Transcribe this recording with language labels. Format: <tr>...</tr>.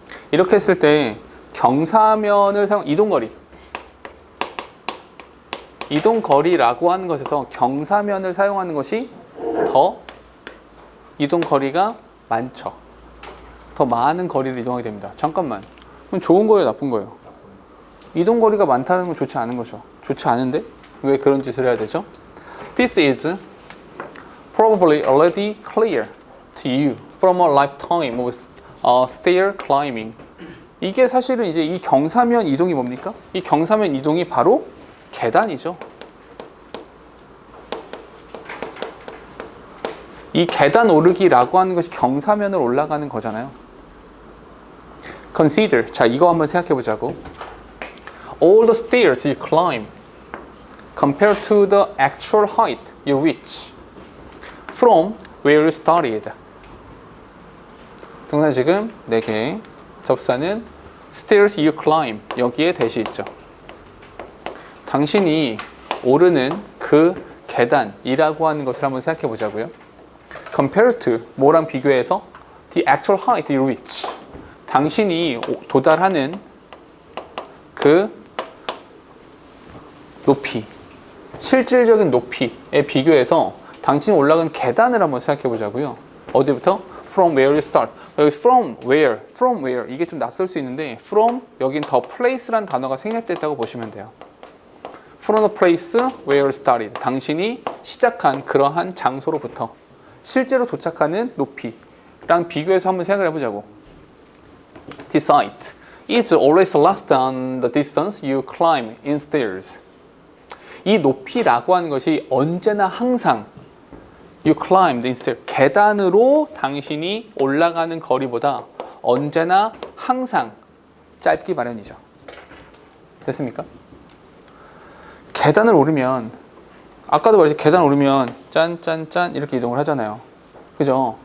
<ko>이렇게 했을 때 경사면을 사용 이동거리라고 하는 것에서 경사면을 사용하는 것이 더 이동거리가 많죠. 더 많은 거리를 이동하게 됩니다. 잠깐만. 그럼 좋은 거예요, 나쁜 거예요? 이동거리가 많다는 건 좋지 않은 거죠. 좋지 않은데 왜 그런 짓을 해야 되죠?</ko> <en>This is probably already clear to you from a lifetime of stair climbing.</en> <ko>이게 사실은 이제 이 경사면 이동이 뭡니까? 이 경사면 이동이 바로 계단이죠. 이 계단 오르기라고 하는 것이 경사면을 올라가는 거잖아요.</ko> <en>Consider.</en> <ko>자, 이거 한번 생각해 보자고.</ko> <en>All the stairs you climb compared to the actual height you reach from where you started.</en> <ko>동사 지금 4개. 접사는</ko> <en>stairs you climb.</en> <ko>여기에 대시 있죠. 당신이 오르는 그 계단이라고 하는 것을 한번 생각해 보자고요.</ko> <en>Compared to</en> <ko>뭐랑 비교해서</ko> <en>the actual height you reach.</en> <ko>당신이 도달하는 그 높이, 실질적인 높이에 비교해서 당신이 올라간 계단을 한번 생각해 보자고요. 어디부터?</ko> <en>From where you start.</en> <ko>여기</ko> <en>from where</en> <ko>이게 좀 낯설 수 있는데 from 여긴</ko> <en>the place</en> <ko>란 단어가 생략됐다고 보시면 돼요.</ko> <en>From the place where you started.</en> <ko>당신이 시작한 그러한 장소로부터 실제로 도착하는 높이랑 비교해서 한번 생각을 해보자고.</ko> <en>This height is always less than the distance you climb in stairs.</en> <ko>이 높이라고 하는 것이 언제나 항상</ko> <en>you climbed in stairs.</en> <ko>계단으로 당신이 올라가는 거리보다 언제나 항상 짧기 마련이죠. 됐습니까? 계단을 오르면 아까도 말했지 계단 오르면 짠짠짠 이렇게 이동을 하잖아요. 그죠?</ko>